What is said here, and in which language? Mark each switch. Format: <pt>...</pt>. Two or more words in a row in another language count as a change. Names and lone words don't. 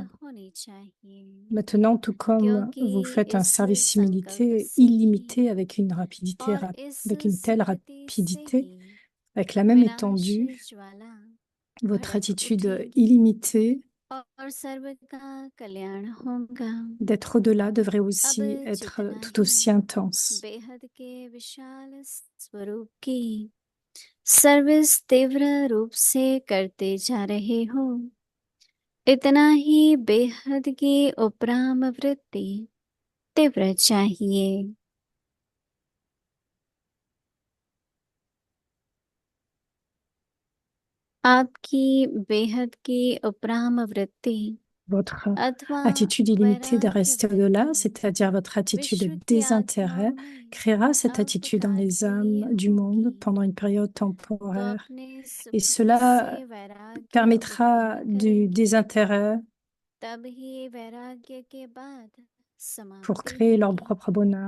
<fr>Maintenant, tout comme vous faites un service illimité avec une telle rapidité, avec la même étendue, votre attitude illimitée d'être au-delà devrait aussi être tout aussi intense.</fr> <hi>सर्विस तीव्र रूप से करते जा रहे हो इतना ही बेहद की उपराम वृत्ति तीव्र चाहिए आपकी बेहद की उपराम वृत्ति</hi> <fr>Votre attitude illimitée de rester au-delà, c'est-à-dire votre attitude de désintérêt, créera cette attitude dans les âmes du monde pendant une période temporaire. Et cela permettra du désintérêt pour créer leur propre bonheur.</fr>